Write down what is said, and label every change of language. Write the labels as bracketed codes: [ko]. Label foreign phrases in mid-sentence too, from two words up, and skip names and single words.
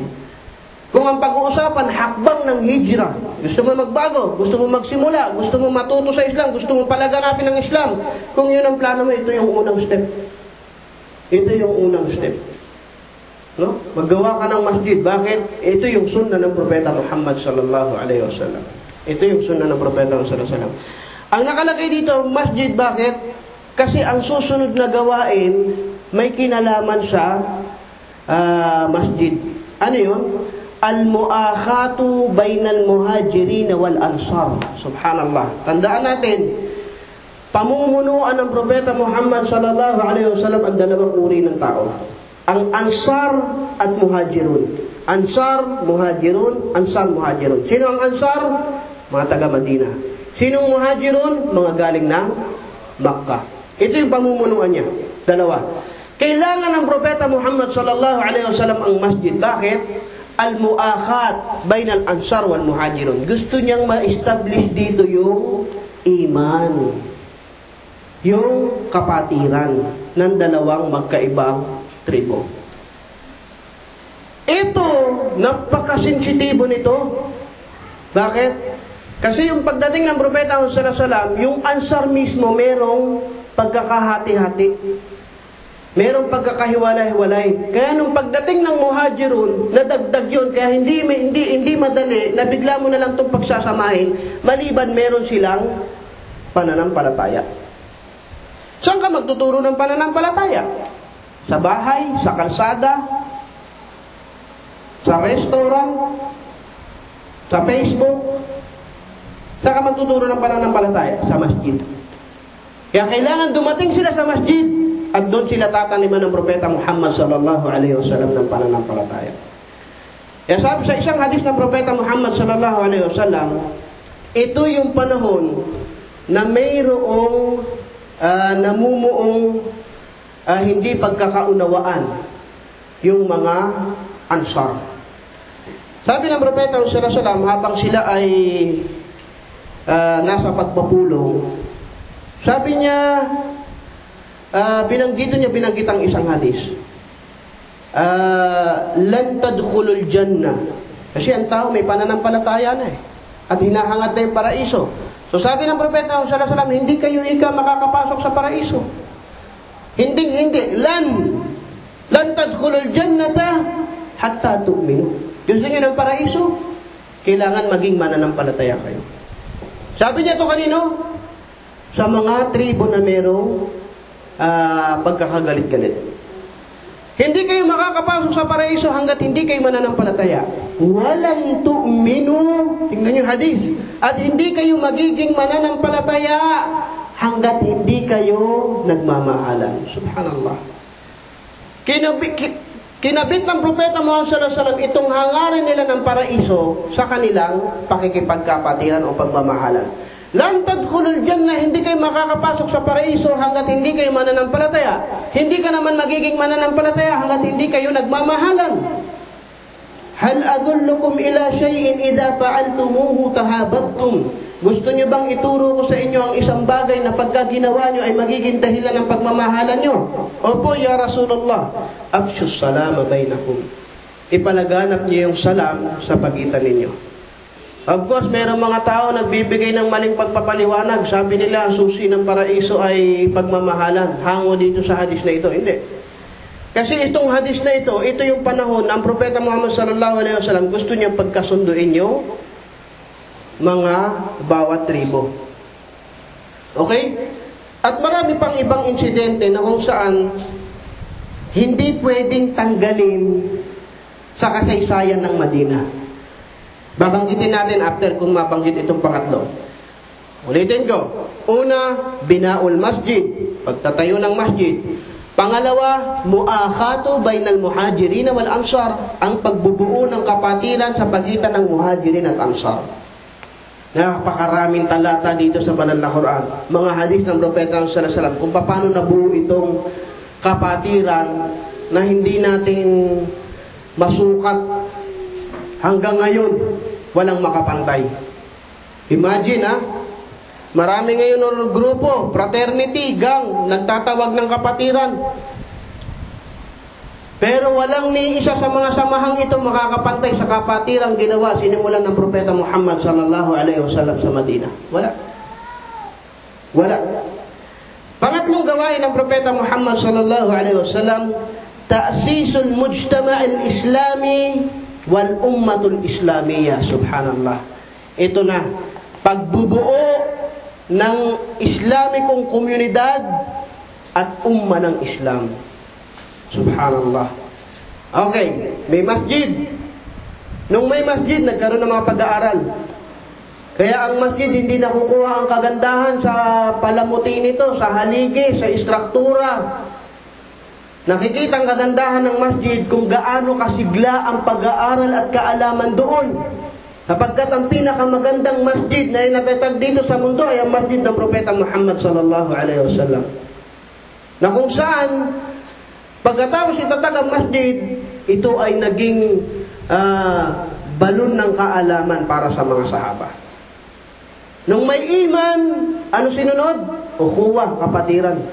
[tl] Kung ang pag-uusapan, hakbang ng hijrah, gusto mo magbago, gusto mo magsimula, gusto mo matuto sa Islam, gusto mo palaganapin ng Islam, kung yun ang plano mo, ito yung unang step. Ito yung unang step. No? Maggawa ka ng masjid. Bakit? Ito yung sunna ng Propeta Muhammad [ar] صلى الله عليه وسلم. [tl] Ito yung sunna ng Propeta Muhammad [ar] صلى الله عليه وسلم. [tl] Ang nakalagay dito, masjid, bakit? Kasi ang susunod na gawain may kinalaman sa masjid. Ano yun? [ar] المؤاخاة بين المهاجرين والأنصار. [tl] Subhanallah. Tandaan natin, pamumunuan ng Propeta Muhammad [ar] صلى الله عليه وسلم [tl] ang dalawang uri ng tao. Ang ansar at muhajirun. Ansar, muhajirun, ansar, muhajirun. Sino ang ansar? Mga taga-Madina. Sino ang muhajirun? Mga galing ng Makkah. Ito yung pamumunuan niya. Dalawa. Kailangan ng Propeta Muhammad [ar] صلى الله عليه وسلم [tl] ang masjid. Bakit? [ar] المؤاخاة بين الأنصار والمهاجرين. [tl] Gusto niyang ma-establish dito yung iman. Yung kapatiran ng dalawang magkaibang tribo. Ito, napakasensitibo nito. Bakit? Kasi yung pagdating ng Propeta Muhammad [ar] صلى الله عليه وسلم, [tl] yung ansar mismo merong pagkakahati-hati. Merong pagkakahiwalay-hiwalay. Kaya nung pagdating ng muhajirun, nadagdag yun. Kaya hindi madali na bigla mo na lang itong pagsasamahin, maliban meron silang pananampalataya. Saan ka magtuturo ng pananampalataya? Sa bahay, sa kalsada, sa restaurant, sa Facebook. Saan ka magtuturo ng pananampalataya? Sa masjid. Kaya kailangan dumating sila sa masjid at doon sila tataniman ng Propeta Muhammad [ar] صلى الله عليه وسلم [tl] ng pananampalataya. Kaya sabi sa isang hadis ng Propeta Muhammad [ar] صلى الله عليه وسلم, [tl] ito yung panahon na mayroong namumuong hindi pagkakaunawaan yung mga ansar. Sabi ng Propeta [ar] صلى الله عليه وسلم, [tl] habang sila ay nasa pagpapulong, sabi niya, binanggit ang isang hadis. [ar] لن تدخلوا الجنة. [tl] Kasi ang tao may pananampalataya na eh. At hinahangad na yung paraiso. So sabi ng Propeta [ar] صلى الله عليه وسلم, [tl] hindi kayo makakapasok sa paraiso. Hindi. [ar] لن تدخلوا الجنة حتى تؤمنوا. [tl] Gusto niyo ng paraiso? Kailangan maging mananampalataya kayo. Sabi niya to kanino? Sa mga tribo na merong pagkakagalit-galit. Hindi kayo makakapasok sa paraiso hanggat hindi kayo mananampalataya. Walang tu'minu. Tingnan niyo hadis. At hindi kayo magiging mananampalataya hanggat hindi kayo nagmamahalan. Subhanallah. Kinabit ng Propeta Muhammad [ar] صلى الله عليه وسلم [tl] itong hangarin nila ng paraiso sa kanilang pakikipagkapatiran o pagmamahalan. [ar] لن تدخلوا الجنة, [tl] hindi kayo makakapasok sa paraiso hanggat hindi kayo mananampalataya. Hindi ka naman magiging mananampalataya hanggat hindi kayo nagmamahalan. [ar] هل أدلكم على شيء إذا فعلتموه تحاببتم. [tl] Gusto niyo bang ituro ko sa inyo ang isang bagay na pagka ginawa niyo ay magiging dahilan ng pagmamahalan niyo? Opo, [ar] يا رسول الله. أفشوا السلام بينكم. [tl] Ipalaganap niyo yung salam sa pagitan ninyo. [en] Of course, [tl] mayroong mga tao nagbibigay ng maling pagpapaliwanag. Sabi nila, susi ng paraiso ay pagmamahalan. Hango dito sa hadis na ito. Hindi. Kasi itong hadis na ito yung panahon ang Propeta Muhammad [ar] صلى الله عليه وسلم [tl] gusto niyang pagkasunduin yung mga bawat tribo. Okay? At marami pang ibang insidente na kung saan hindi pwedeng tanggalin sa kasaysayan ng Madina. Babanggitin natin after kung mabanggit itong pangatlo. Ulitin ko. Una, [ar] بناء المسجد. [tl] Pagtatayo ng masjid. Pangalawa, [ar] المؤاخاة بين المهاجرين والأنصار. [tl] Ang pagbubuo ng kapatiran sa pagitan ng muhajirin at ansar. Napakaraming talata dito sa banal na Quran. Mga hadith ng Propeta [ar] صلى الله عليه وسلم [tl] kung paano nabuo itong kapatiran na hindi natin masukat hanggang ngayon walang makapantay. Imagine marami ngayon ng grupo, fraternity, gang, nagtatawag ng kapatiran. Pero walang ni isa sa mga samahang ito makakapantay sa kapatirang ginawa sinimulan ng Propeta Muhammad [ar] صلى الله عليه وسلم [tl] sa Madina. Wala. Pangatlong gawain ng Propeta Muhammad [ar] صلى الله عليه وسلم, تأسيس المجتمع الإسلامي والأمة الإسلامية. [tl] Subhanallah. Ito na, pagbubuo ng Islamikong komunidad at umma ng Islam. Subhanallah. Okay, may masjid. Nung may masjid, nagkaroon ng mga pag-aaral. Kaya ang masjid hindi nakukuha ang kagandahan sa palamuti nito, sa haligi, sa istruktura. Nakikita ang kagandahan ng masjid kung gaano kasigla ang pag-aaral at kaalaman doon. Sapagkat ang pinakamagandang masjid na inatatag dito sa mundo ay ang masjid ng Propeta Muhammad [ar] صلى الله عليه وسلم. [tl] Na kung saan pagkatapos itatag ang masjid, ito ay naging balon ng kaalaman para sa mga sahaba. Nung may iman, ano sinunod? Ukhuwa, kapatiran.